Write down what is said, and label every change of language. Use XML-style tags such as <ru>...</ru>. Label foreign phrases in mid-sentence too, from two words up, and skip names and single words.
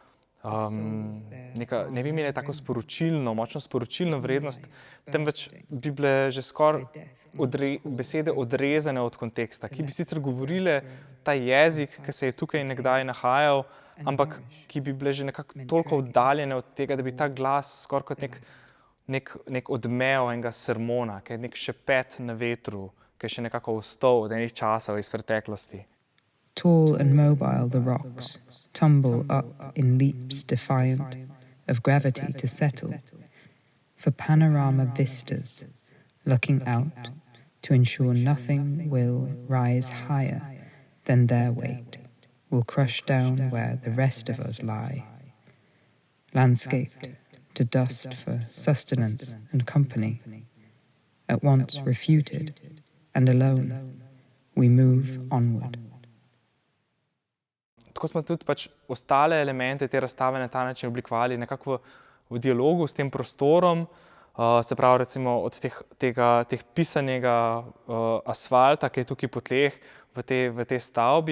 <sl>ne bi imele tako močno sporočilno vrednost, temveč bi bile že skoraj besede odrezane od konteksta, ki bi sicer govorile ta jezik, ki se je tukaj nekdaj nahajal, ampak ki bi bile že nekako toliko oddaljene od tega, da bi ta glas skoraj kot nek odmev enega sermona, ki je nek šepet na vetru, ki je še nekako ostal od enih časov iz preteklosti.</sl> <en>Tall and mobile the rocks tumble up in leaps defiant of gravity to settle for panorama vistas, looking out to ensure nothing will rise higher than their weight, will crush down where the rest of us lie. Landscaped to dust for sustenance and company, at once refuted and alone, we move onward.</en> <sl>Tako smo tudi pač ostale elemente te razstave na ta način oblikovali nekako v dialogu s tem prostorom, se pravi recimo od teh pisanega asfalta, ki je tukaj po tleh v tej stavbi,</sl>